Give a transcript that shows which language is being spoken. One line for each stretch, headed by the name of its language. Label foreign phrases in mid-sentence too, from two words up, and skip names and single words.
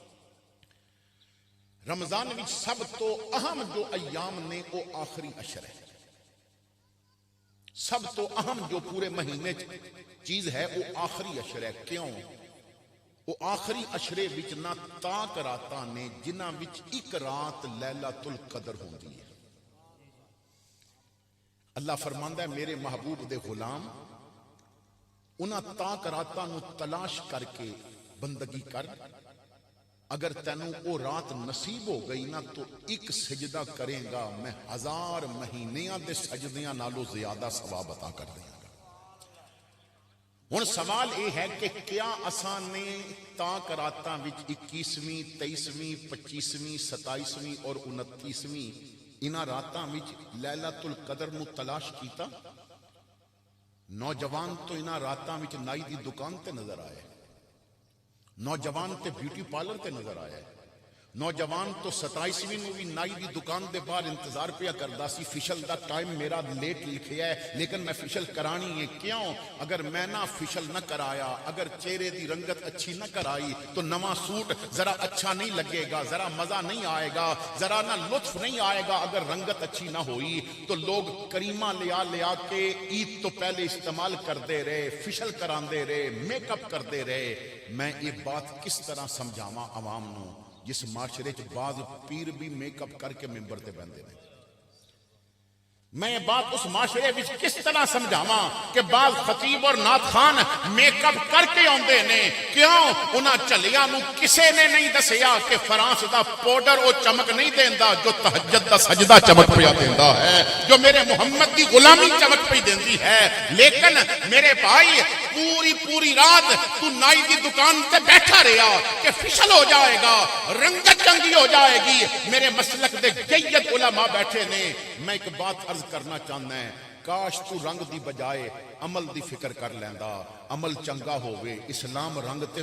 Punjabi: رمضان وچ سب تو اہم جو ایام نے وہ آخری عشر ہے، سب تو اہم جو پورے مہینے چیز ہے وہ آخری عشر ہے۔ کیوں؟ وہ آخری عشرے وچ نہ تاک راتاں نے جنہاں وچ ایک رات لیلۃ القدر ہوندی ہے۔ اللہ فرماندا ہے میرے محبوب دے غلام انہاں تاک راتاں نو تلاش کر کے بندگی کر، اگر تینوں وہ رات نصیب ہو گئی نا تو ایک سجدہ کریں گا میں 1000 مہینیاں دے سجدیاں نالوں زیادہ ثواب عطا کر دیں گا۔ ہن سوال یہ ہے کہ کیا اساں نے تاک راتاں وچ 21ویں 23ویں 25ویں 27ویں اور 29ویں انہاں راتاں وچ لیلۃ القدر نو تلاش کیتا؟ نوجوان تو انہاں راتاں وچ نائی دی دکان تے نظر آئے، نوجوان تے بیوٹی پارلر تے نظر آیا ہے، نوجوان تو 27ویں نو بھی نائی دی دکان دے باہر انتظار پیا کردا سی فشل دا ٹائم میرا لیٹ لکھیا ہے لیکن میں فشل کرانی ہے کیوں اگر میں نہ فشل نہ کرایا اگر چہرے دی رنگت اچھی نہ کرائی تو نواں سوٹ ذرا اچھا نہیں لگے گا ذرا مزہ نہیں آئے گا ذرا نہ لطف نہیں آئے گا اگر رنگت اچھی نہ ہوئی تو لوگ کریمہ لیا کے عید تو پہلے استعمال کردے رہے فشل کراندے رہے میک اپ کردے رہے میں یہ بات کس طرح سمجھاواں عوام نو جس معاشرے چ بعض پیر بھی میک اپ کر کے ممبر تے بندے نے میں یہ بات اس معاشرے وچ کس طرح سمجھاواں کہ بعض خطیب اور نعت خان میک اپ کر کے آندے نے کیوں انہاں چلیاں نو کسے نے نہیں دسیا کہ فرانس دا پاؤڈر او چمک نہیں دیندا جو تہجد دا سجدہ چمک پیا دیندا ہے جو میرے محمد دی غلامی چمک پئی دیندی ہے لیکن میرے بھائی پوری رات تو نائی دی دکان تے بیٹھا رہا کہ فشل ہو جائے گا رنگت چنگی ہو جائے گی میرے مسلک دے جید علماء بیٹھے نے میں ایک بات عرض کرنا چاہنا ہے کاش تو رنگ دی بجائے عمل دی فکر کر لیندا عمل چنگا ہوئے اسلام رنگ تے